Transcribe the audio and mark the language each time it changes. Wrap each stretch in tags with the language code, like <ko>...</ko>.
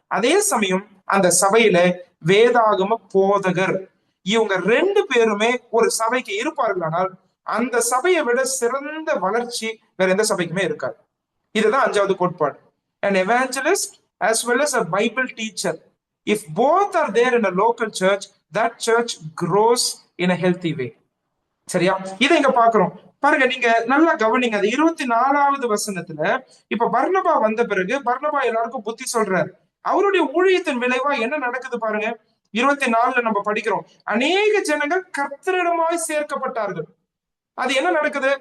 <ta>அதே சமயம் அந்த சபையில வேதாகம போதகர், இவங்க 2 பேருமே ஒரு சபைக்கு இருப்பார்களானால் அந்த சபையை விட சிறந்த வளர்ச்சி வேற எந்த சபைக்குமே இருக்காது. இதுதான் 5வது கோட்பாடு.</ta> <en>An evangelist as well as a Bible teacher, if both are there in a local church, that church grows in a healthy way.</en> <ta>சரியா? இதை இங்க பாக்குறோம் பாருங்க, நீங்க நல்லா கவனிங்க. அது 24வது வசனத்துல இப்ப பர்னபா வந்த பிறகு பர்னபா எல்லாருக்கும் புத்தி சொல்றாரு. அவருடைய ஊழியத்தின் விளைவா என்ன நடக்குது பாருங்க. 24ல நம்ம படிக்கிறோம், அநேக ஜனங்கள் கர்த்தரிடமாய் சேர்க்கப்பட்டார்கள். அது என்ன நடக்குது?</ta>